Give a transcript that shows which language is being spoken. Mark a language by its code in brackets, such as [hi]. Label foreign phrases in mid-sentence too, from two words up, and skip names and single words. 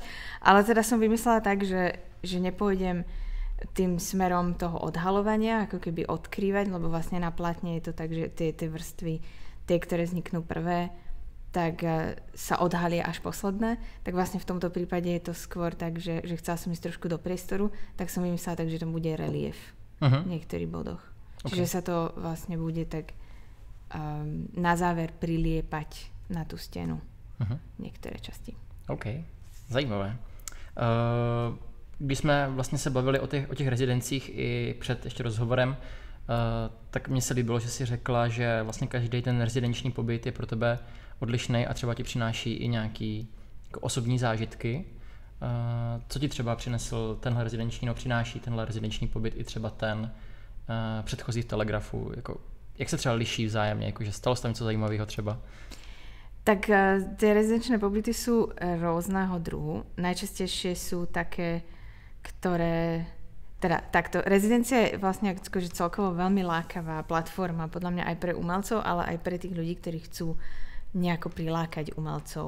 [sk] Ale teda som vymyslela tak, že nepôjdem tým smerom toho odhalovania, ako keby odkrývať, lebo vlastne na plátne je to tak, že tie vrstvy, tie, ktoré vzniknú prvé, tak sa odhalia až posledné. Tak vlastne v tomto prípade je to skôr tak, že chcela som ísť trošku do priestoru, tak som vymyslela tak, že tam bude relief v niektorých bodoch. Okay. Čiže sa to vlastne bude tak na záver priliepať na tú stenu některé časti. [cs] OK, zajímavé. Když jsme vlastně se bavili o těch rezidencích i před ještě rozhovorem, tak mně se líbilo, že jsi řekla, že vlastně každý ten rezidenční pobyt je pro tebe odlišný a třeba ti přináší i nějaký jako osobní zážitky. Co ti třeba přinesl tenhle rezidenční, no přináší tenhle rezidenční pobyt i třeba ten předchozí v Telegrafu? Jako, jak se třeba liší vzájemně? Jakože stalo se tam něco zajímavého třeba? [sk] Tak tie rezidenčné pobyty sú rôzneho druhu. Najčastejšie sú také, ktoré... Teda takto, rezidencia je vlastne akože celkovo veľmi lákavá platforma, podľa mňa aj pre umelcov, ale aj pre tých ľudí, ktorí chcú nejako prilákať umelcov.